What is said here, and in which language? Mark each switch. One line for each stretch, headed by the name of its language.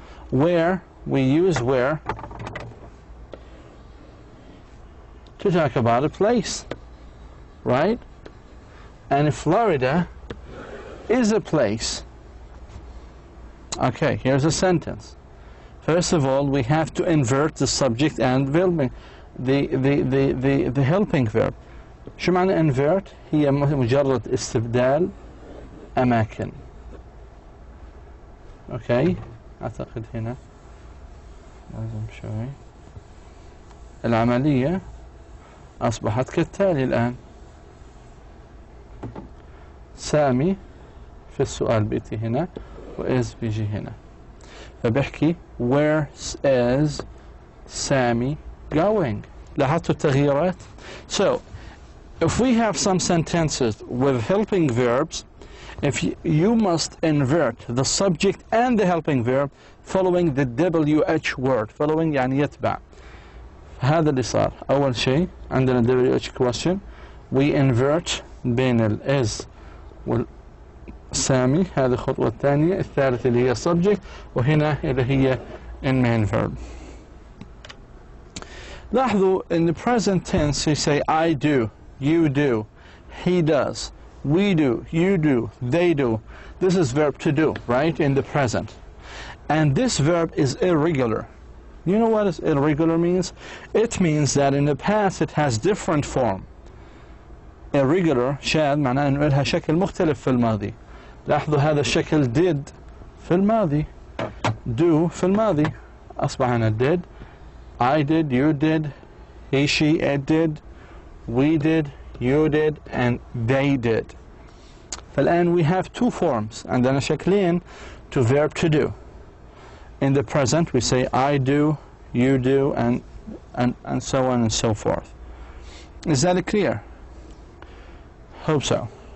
English: Where, we use where to talk about a place, right? And Florida is a place. Okay, here's a sentence. First of all, we have to invert the subject and the helping verb.
Arabic: شو معنى invert؟ هي مجرد استبدال أماكن. Okay، أعتقد هنا لازم شوي. العملية أصبحت كالتالي الآن. سامي في السؤال بيتي هنا وإز بيجي هنا. فبحكي
English: where is Sammy going؟
Arabic: لاحظتوا التغييرات؟
English: So, if we have some sentences with helping verbs, if you must invert the subject and the helping verb following the WH word.
Arabic: Following يعني يتبع. هذا اللي صار. أول شيء عندنا WH question,
English: we invert
Arabic: بين ال is والسامي. هذه الخطوة الثانية. الثالثة اللي هي subject, وهنا اللي هي in main verb. لاحظوا
English: in the present tense you say I do, you do, he does, we do, you do, they do. This is verb to do, right, in the present. And this verb is irregular. You know what is irregular means? It means that in the past it has different form.
Arabic: Irregular شاذ معناه انه لها شكل مختلف في الماضي. لاحظوا هذا الشكل did في الماضي, do في الماضي. أصبح هنا
English: did, I did, you did, he, she, it did, we did, you did, and they did.
Arabic: فالآن
English: we have two forms
Arabic: عندنا شكلين
English: to verb to do. In the present we say I do, you do, and so on and so forth. Is that clear? Hope so.